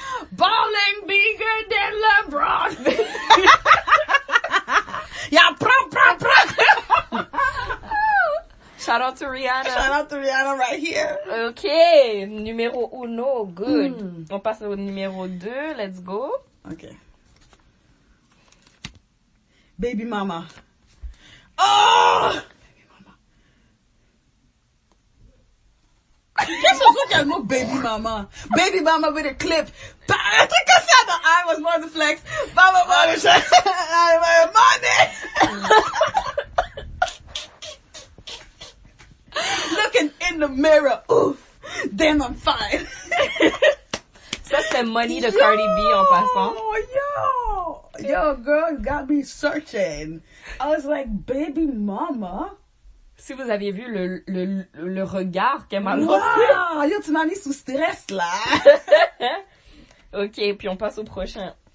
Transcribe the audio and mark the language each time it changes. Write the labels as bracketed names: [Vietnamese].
[English] Balling bigger than LeBron! Yeah, prom! Shout out to Rihanna. Shout out to Rihanna right here. [French] OK, numéro 1, good. On passe au numéro 2, [English] let's go. [French] OK. [English] Baby mama. Oh! Baby mama. [French] Qu'est-ce que c'est quel mot baby mama? [English] Baby mama with a clip. I think I said the I was more the flex. Mama, money. Looking in the mirror. Oof. Damn, I'm fine. [French] Ça, c'est Money de Cardi B en passant. [English] Yo, girl, you got me searching. I was like, baby mama. [French] Si vous aviez vu le regard qu'elle m'a lancé. Wow, yo, tu m'as mis sous stress, là. OK, puis on passe au prochain.